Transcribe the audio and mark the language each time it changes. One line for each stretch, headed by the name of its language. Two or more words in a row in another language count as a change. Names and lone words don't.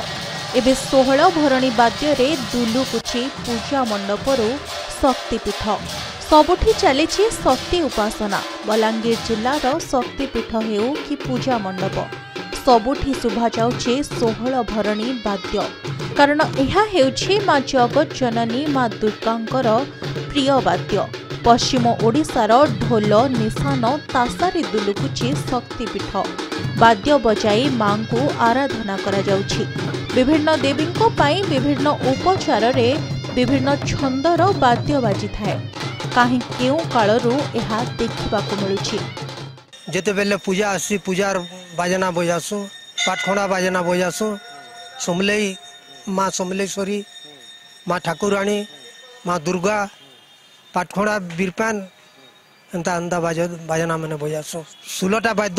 Odia: ଏବେ 16 ଭରଣୀ ବାଦ୍ୟ ରେ ଦୁଲୁକୁଛି ପୂଜା ମଣ୍ଡପରୁ ଶକ୍ତିପୀଠ। ସବୁଠି ଚାଲିଛି ଶକ୍ତି ଉପାସନା। ବଲାଙ୍ଗୀର ଜିଲ୍ଲାର ଶକ୍ତିପୀଠ ହେଉ କି ପୂଜା ମଣ୍ଡପ ସବୁଠି ଶୁଭା ଯାଉଛି 16 ଭରଣୀ ବାଦ୍ୟ। କାରଣ ଏହା ହେଉଛି ମା ଜଗତ ଜନନୀ ମା ଦୁର୍ଗାଙ୍କର ପ୍ରିୟ ବାଦ୍ୟ। ପଶ୍ଚିମ ଓଡ଼ିଶାର ଢୋଲ ନିଶାନ ତାସାରି ଦୁଲୁକୁଛି ଶକ୍ତିପୀଠ। ବାଦ୍ୟ ବଜାଇ ମା କୁ ଆରାଧନା କରା ଯାଉଛି। ବିଭିନ୍ନ ଦେବୀଙ୍କୁ ପାଇଁ ବିଭିନ୍ନ ଉପଚାର ରେ ବିଭିନ୍ନ ଛନ୍ଦର ବାଦ୍ୟ ବାଜି ଥାଏ। କାହେ କେଉଁ କାଳରୁ ଏହା ଦେଖିବାକୁ ମିଳୁଛି। ଯେତେ ବେଳେ ପୂଜା ଆସି ପୂଜାର ବାଜଣା ବଜାସୁ ପାଠଖୋଡ଼ା ବାଜଣା ବଜାସୁ ସମଲେଇ ମା ସମଲେଶ୍ୱରୀ ମା ଠାକୁରାଣୀ ମା ଦୁର୍ଗା ପାଠଖୋଡ଼ା ବୀରପାନ ଏନ୍ତା ଏନ୍ତା ବାଜଣା ମାନେ ବଜାସୁ 16ଟା ବାଦ୍ୟ